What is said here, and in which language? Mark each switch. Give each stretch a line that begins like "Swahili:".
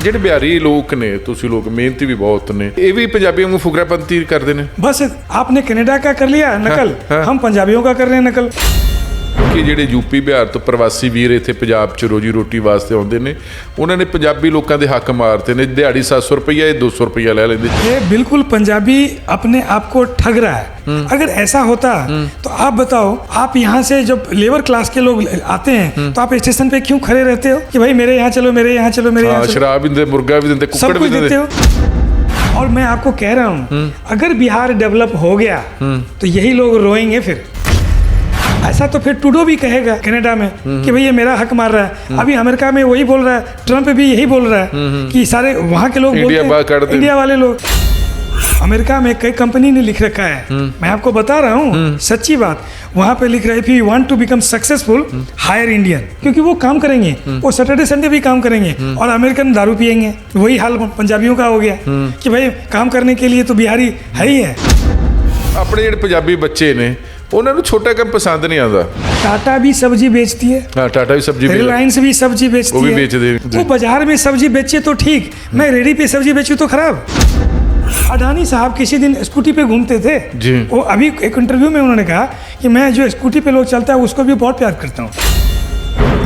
Punjabi: ਜਿਹੜੇ ਬਿਹਾਰੀ ਲੋਕ ਨੇ, ਤੁਸੀਂ ਲੋਕ ਮਿਹਨਤੀ ਵੀ ਬਹੁਤ ਨੇ, ਇਹ ਵੀ ਪੰਜਾਬੀਆਂ ਨੂੰ ਫੁਕਰਾਪੰਤੀ ਕਰਦੇ ਨੇ।
Hindi: बस आपने कनाडा का कर लिया नकल, हम पंजाबियों का कर रहे हैं नकल।
Punjabi: ਕਿ ਜਿਹੜੇ ਯੂਪੀ ਬਿਹਾਰ ਤੋਂ ਪ੍ਰਵਾਸੀ ਵੀਰ ਇੱਥੇ ਪੰਜਾਬ 'ਚ ਰੋਜੀ ਰੋਟੀ ਵਾਸਤੇ ਆਉਂਦੇ ਨੇ, ਉਹਨਾਂ ਨੇ ਪੰਜਾਬੀ ਲੋਕਾਂ ਦੇ ਹੱਕ ਮਾਰਤੇ ਨੇ।
Hindi: ਦਿਹਾੜੀ 700 रुपया, 200 रुपया ले लेंगे। ये बिल्कुल पंजाबी अपने आप को ठग रहा है। अगर ऐसा होता तो आप बताओ, आप यहाँ से जब लेबर क्लास के लोग आते हैं तो आप स्टेशन पे क्यों खड़े रहते हो कि भाई मेरे यहाँ चलो, मेरे यहाँ चलो, मेरे यहाँ चलो। शराब भी देते, मुर्गा भी देते, कुक्कड़ भी देते हो। और मैं आपको कह रहा हूँ, अगर बिहार डेवलप हो गया तो यही लोग रोएंगे फिर। ऐसा तो फिर ट्रूडो भी कहेगा कनाडा में कि भाई ये मेरा हक मार रहा है। अभी अमेरिका में वही बोल रहा है, ट्रम्प भी यही बोल रहा है कि सारे वहाँ के लोग बोलते हैं, इंडिया वाले लोग। अमेरिका में कई कंपनी ने लिख रखा है, मैं आपको बता रहा हूँ सच्ची बात, वहाँ पे लिख रहा है
English: if you want to become successful hire Indian,
Hindi: क्योंकि वो काम करेंगे, वो सैटरडे संडे भी काम करेंगे और अमेरिकन दारू पियेंगे। वही हाल पंजाबियों का हो गया कि भाई काम करने के लिए तो बिहारी है ही है।
Punjabi: अपने ਜਿਹੜੇ ਪੰਜਾਬੀ ਬੱਚੇ ਨੇ ਉਹਨਾਂ ਨੂੰ ਛੋਟਾ ਕੰਮ ਪਸੰਦ ਨਹੀਂ ਆਉਂਦਾ।
Hindi: टाटा भी सब्जी बेचती है, हाँ, टाटा भी सब्जी, रिलायंस भी सब्जी बेचती है, बेच दे। वो बाजार में सब्जी बेचे तो ठीक, मैं रेडी पे सब्जी बेचूं तो खराब। अडानी साहब किसी दिन स्कूटी पे घूमते थे जी। वो अभी एक इंटरव्यू में उन्होंने कहा कि मैं जो स्कूटी पे लोग चलता है उसको भी बहुत प्यार करता हूँ।